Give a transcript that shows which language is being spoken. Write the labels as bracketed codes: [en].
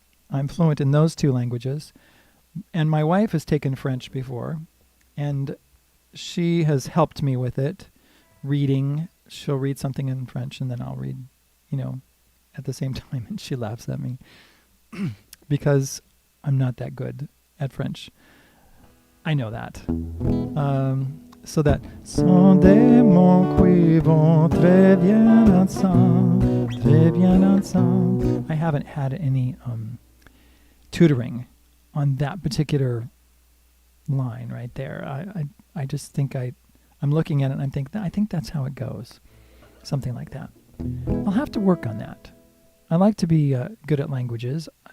[en] I'm fluent in those two languages. And my wife has taken French before, and she has helped me with it, reading. She'll read something in French, and then I'll read, at the same time, and she laughs at me because I'm not that good at French. I know that. So that [fr] sont des mots qui vont très bien ensemble, très bien ensemble. [en] I haven't had any tutoring on that particular line right there. I just think I'm looking at it and I'm thinking, I think that's how it goes. Something like that. I'll have to work on that. I like to be good at languages.